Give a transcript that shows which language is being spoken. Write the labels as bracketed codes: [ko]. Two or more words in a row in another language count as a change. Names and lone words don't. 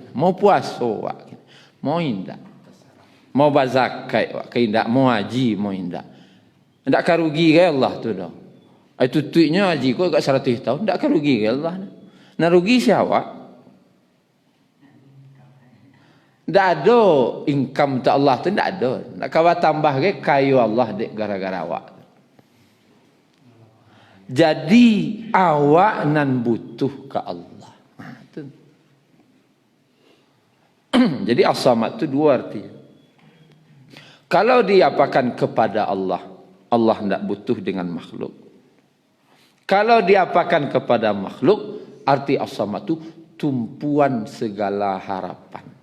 [min] Mau puasa awak, mau indak, mau bazakat awak, indak, mau haji, mau indak. Tak akan rugi ke Allah tu dah. Itu tuiknya haji kau kat 100 tahun. Tak akan rugi ke Allah. Nak rugi siapa? Tak ada income untuk Allah tu. Tak ada. Nak kau tambah ke kayu Allah dek gara-gara awak. Jadi awak nan butuh ke Allah. Jadi as-samad tu dua arti. Kalau diapakan kepada Allah, Allah tidak butuh dengan makhluk. Kalau diapakan kepada makhluk, arti as-samad itu tumpuan segala harapan.